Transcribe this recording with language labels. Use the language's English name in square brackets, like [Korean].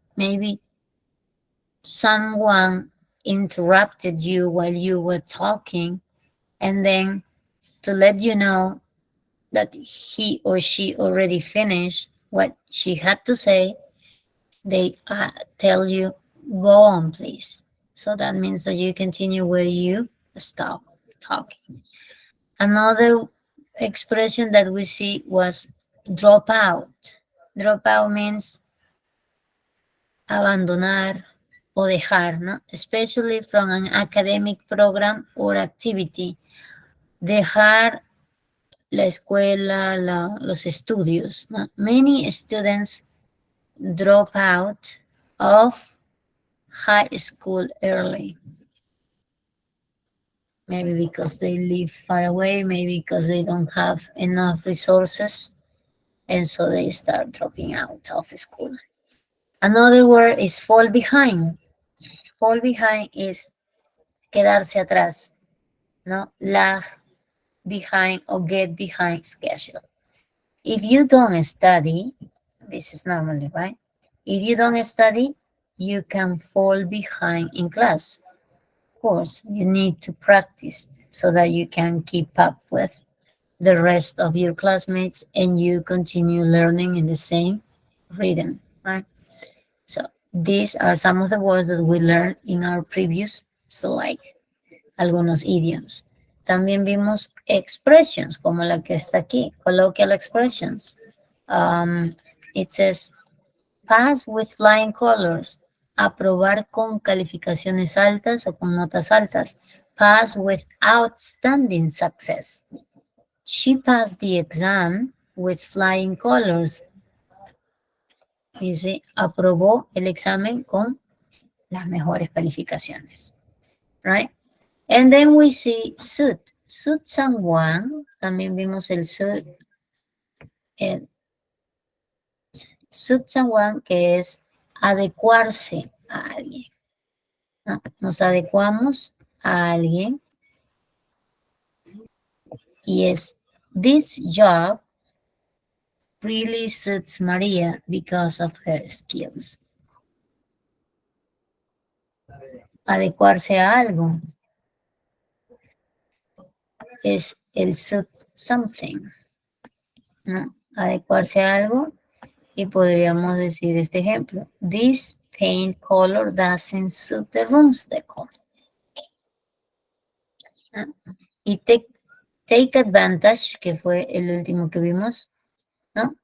[English] Maybe someone interrupted you while you were talking, and then to let you know that he or she already finished what she had to say, they tell you, go on, please. So that means that you continue where you stop talking. Another expression that we see was drop out. Drop out means [Spanish] abandonar o dejar, ¿no? [English] Especially from an academic program or activity. [Spanish] Dejar la escuela, los estudios, ¿no? [English] Many students drop out of high school early. Maybe because they live far away, maybe because they don't have enough resources, and so they start dropping out of school. Another word is fall behind. Fall behind is [Spanish] quedarse atrás, no? [English] Lag behind or get behind schedule. If you don't study, this is normally, right? If you don't study, you can fall behind in class. Of course, you need to practice so that you can keep up with the rest of your classmates and you continue learning in the same rhythm, right? So these are some of the words that we learned in our previous slide. [Spanish] Algunos idioms. También vimos expressions como la que está aquí, colloquial expressions. [English] It says, pass with flying colors. [Spanish] Aprobar con calificaciones altas o con notas altas. [English] Pass with outstanding success. She passed the exam with flying colors. [Spanish] Dice, aprobó el examen con las mejores calificaciones. [English] Right? And then we see suit. Suit someone. [Spanish] También vimos el suit. Suit someone, que es adecuarse a alguien. ¿No? Nos adecuamos a alguien. Y es, [English] this job really suits Maria because of her skills. [Spanish] Adecuarse a algo es el suit something, ¿no? Adecuarse a algo, y podríamos decir este ejemplo. [English] This paint color doesn't suit the room's decor. [Spanish] ¿No? Y take advantage, que fue el último que vimos, ¿no?